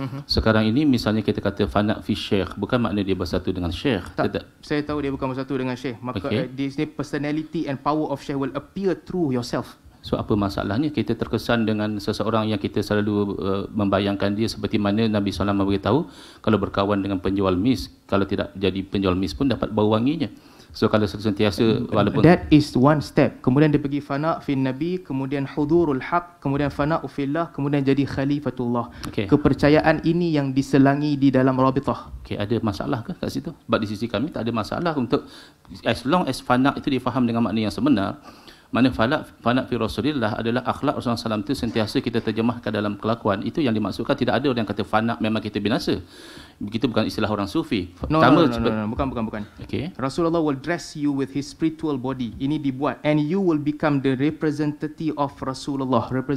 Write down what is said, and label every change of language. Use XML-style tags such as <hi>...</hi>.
<ms>Sekarang ini misalnya kita kata fana' fi syekh, bukan makna dia bersatu dengan syekh. Saya tahu dia bukan bersatu dengan syekh. Maka di sini</ms> <en>personality and power of syekh will appear through yourself.</en> <ms>So apa masalahnya kita terkesan dengan seseorang yang kita selalu membayangkan dia seperti mana Nabi SAW memberitahu, kalau berkawan dengan penjual mis, kalau tidak jadi penjual mis pun dapat bau wanginya. So kalau sentiasa walaupun</ms> <en>that is one step.</en> <ms>Kemudian dia pergi fana' fi nabi, kemudian hudurul haq, kemudian fana'u fillah, kemudian jadi khalifatullah. Kepercayaan ini yang diselangi di dalam Rabitah. Ada masalah ke kat situ? Sebab di sisi kami tak ada masalah untuk as long as fana' itu difaham dengan makna yang sebenar. Mana fana' fi Rasulillah adalah akhlak Rasulullah SAW itu sentiasa kita terjemahkan dalam kelakuan. Itu yang dimaksudkan. Tidak ada orang yang kata fana' memang kita binasa. Begitu bukan istilah orang sufi. No, bukan.</ms> <en>Rasulullah will dress you with his spiritual body.</en> <ms>Ini dibuat.</ms> <en>And you will become the representative of Rasulullah.</en>